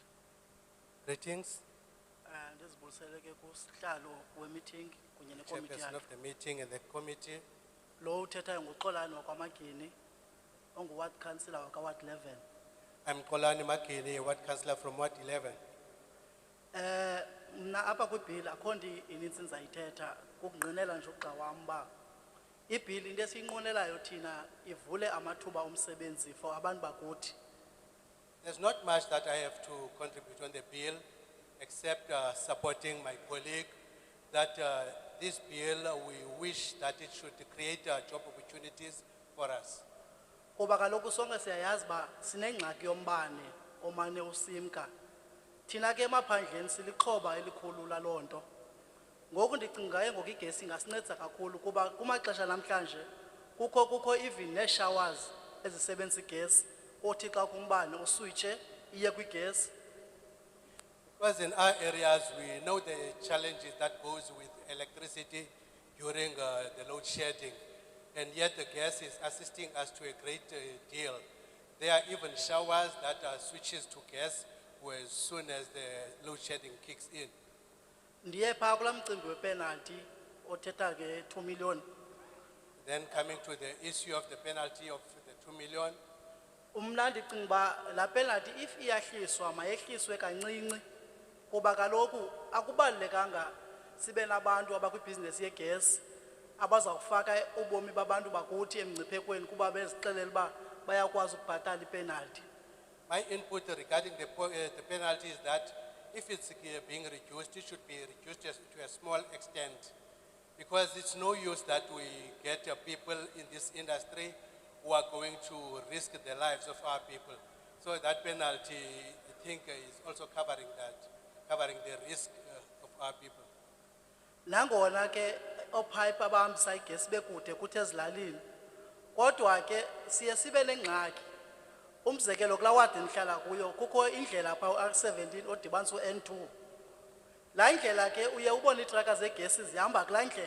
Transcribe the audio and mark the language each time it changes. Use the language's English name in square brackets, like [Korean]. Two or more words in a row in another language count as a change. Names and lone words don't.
[English] Greetings, [Xhosa] ndizibulisele ke kusihlalo we-meeting kunye nekomiti [English] chairperson [Xhosa] yakhe. [English] of the meeting and the committee. [Xhosa] Lo uthethayo nguXolani wakwamagini ongu- [English] ward councillor [Xhosa] wakaward 11. [English] I'm Kolani Makini, ward councillor from Ward 11. [Xhosa] Mna apha kwibhili akho nto inintsi ndizayithetha kukungqinela nje ugxa wam uba ibhili into esiyinqwenelayo thina ivule amathuba omsebenzi for abantu bakuthi. [English] There's not much that I have to contribute on the bill, except supporting my colleague, that this bill, we wish that it should create job opportunities for us. [Xhosa] Kuba kaloku sonke siyayazi uba sinengxaki yombane omane usimka. Thina ke emaphandleni silixhoba elikhulu laloo nto. Ngoku ndicinga ke ngoku igesi ingasinceda kakhulu kuba kumaxesha namhlanje kukho even nee-showers ezisebenzisa igesi othi xa kumbane uswitshe iye kwigesi. [English] Because in our areas, we know the challenges that goes with electricity during the load shedding. And yet the gas is assisting us to a great deal. There are even showers that switches to gas as soon as the load shedding kicks in. [Xhosa] Ndiye phaa kulaa mcimbi wepenalty othetha ke 2 million. [English] Then coming to the issue of the penalty of the 2 million, [Xhosa] Mna ndicinga uba laa [English] penalty if [Xhosa] iyahliswa mayehliswe kancinci kuba kaloku akubalulekanga sibe nabantu abakwibhizinesi yegesi abazawufaka ubomi babantu bakuthi emngciphekweni kuba bezixelela uba bayakwazi ukubhatala ipenalty. [English] my input regarding the penalty is that if it's being reduced, it should be reduced to a small extent. Because it's no use that we get people in this industry who are going to risk the lives of our people. So that penalty, I think, is also covering that, covering the risk of our people. [Xhosa] Nangona ke opipe abahambisa igesi bekude kuthi ezilalini kodwa ke siye sibe nengxaki. Umzekelo kulaa wadi ndihlala kuyo kukho indlela phaa u-R17 odibanisa u-N2. Laa ndlela ke uye ubone iitraka zegesi zihamba kulaa ndlela.